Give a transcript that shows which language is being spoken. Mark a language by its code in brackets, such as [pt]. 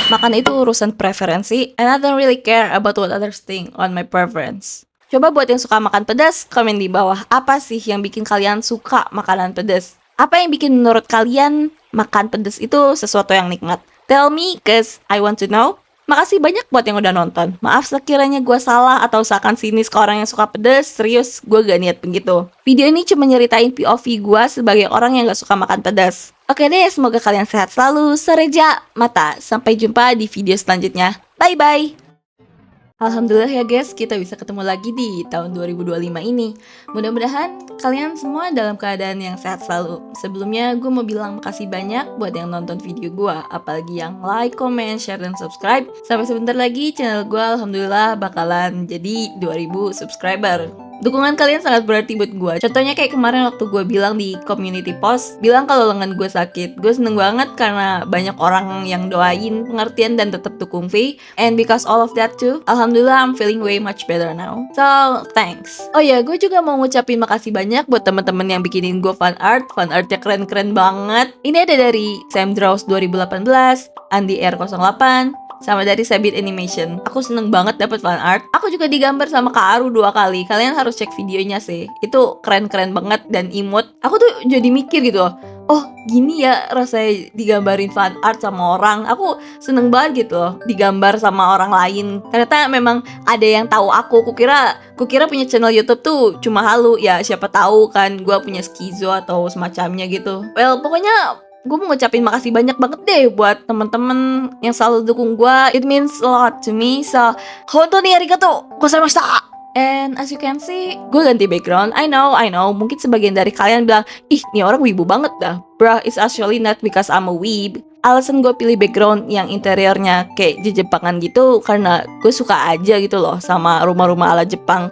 [id] Makan itu urusan preferensi, [en] and I don't really care about what others think on my preference. [id] Coba buat yang suka makan pedas, komen di bawah apa sih yang bikin kalian suka makanan pedas. Apa yang bikin menurut kalian makan pedas itu sesuatu yang nikmat? [en] Tell me, cause I want to know. [id] Makasih banyak buat yang udah nonton. Maaf sekiranya gue salah atau seakan sinis ke orang yang suka pedas. Serius, gue gak niat begitu. Video ini cuma nyeritain POV gue sebagai orang yang gak suka makan pedas. Oke deh, semoga kalian sehat selalu. Sareja mata. Sampai jumpa di video selanjutnya. Bye-bye. Alhamdulillah ya guys, kita bisa ketemu lagi di tahun 2025 ini. Mudah-mudahan kalian semua dalam keadaan yang sehat selalu. Sebelumnya gue mau bilang makasih banyak buat yang nonton video gue, apalagi yang like, comment, share, dan subscribe. Sampai sebentar lagi channel gue alhamdulillah bakalan jadi 2000 subscriber. Dukungan kalian sangat berarti buat gue. Contohnya kayak kemarin waktu gue bilang di community post, bilang kalau lengan gue sakit. Gue seneng banget karena banyak orang yang doain, pengertian, dan tetap dukung V. [en] And because all of that too, alhamdulillah I'm feeling way much better now. So, thanks. [id] Oh ya, gue juga mau ngucapin makasih banyak buat teman-teman yang bikinin gue fan art. Fan artnya keren-keren banget. Ini ada dari Sam Draws 2018, Andi R08, sama dari Sabit Animation. Aku seneng banget dapat fan art. Aku juga digambar sama Kak Aru 2 kali. Kalian harus cek videonya sih. Itu keren-keren banget dan imut. Aku tuh jadi mikir gitu loh. Oh, gini ya rasanya digambarin fan art sama orang. Aku seneng banget gitu loh digambar sama orang lain. Ternyata memang ada yang tahu aku. Kukira punya channel YouTube tuh cuma halu. Ya siapa tahu kan gue punya skizo atau semacamnya gitu. Well, pokoknya gue mau ngucapin makasih banyak banget deh buat temen-temen yang selalu dukung gue. [en] It means a lot to me. So, [ja] hontou ni arigatou gozaimashita. [en] And as you can see, [id] gue ganti background. [en] I know. [id] Mungkin sebagian dari kalian bilang, ih, ini orang wibu banget dah. [en] Bruh, it's actually not because I'm a weeb. [id] Alasan gue pilih background yang interiornya kayak di Jepangan gitu karena gue suka aja gitu loh sama rumah-rumah ala Jepang.